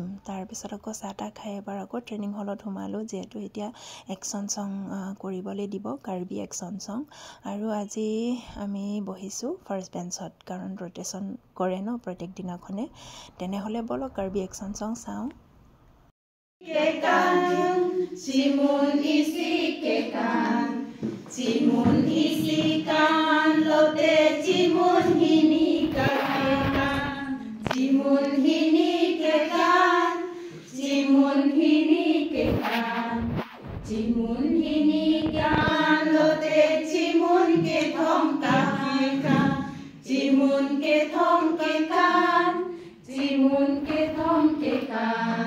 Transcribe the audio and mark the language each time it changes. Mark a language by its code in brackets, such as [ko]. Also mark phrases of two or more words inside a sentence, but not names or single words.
[as] তাৰপিছত আকৌ চাহ তাহ খাই এবাৰ আকৌ ট্ৰেইনিং হলত সোমালোঁ, যিহেতু এতিয়া [en] action song [as] কৰিবলৈ দিব, কাৰ্বি [en] action song. [as] আৰু আজি আমি বহিছোঁ [en] first benchত, [as] কাৰণ ৰ'টেশ্যন কৰে ন প্ৰত্যেক দিনাখনে। তেনেহ'লে ব'লক কাৰ্বি [en] action song [as] চাওঁ। [mjw] Cimun isi kekan, cimun isi kan, lote cimun hini kekan, cimun hini kekan, cimun hini kekan, cimun hini kan, lote cimun ke thong kekan, cimun ke thong kekan, cimun ke thong kekan.